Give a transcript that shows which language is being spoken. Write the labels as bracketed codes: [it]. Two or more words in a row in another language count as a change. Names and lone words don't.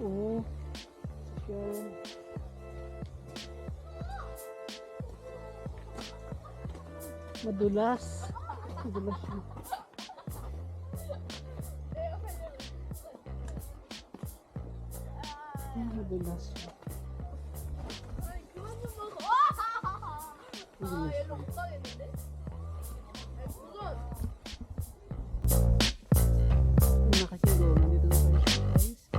[tl] Oh. Social. Madulas. Madulas siya. Madulas siya. [ko] 아니 그만 좀 먹어. [tl] 마두라스. [ko] 얘를 못 가겠는데? 무슨 [tl] Mga kachinggo, nandito na tayo siya guys.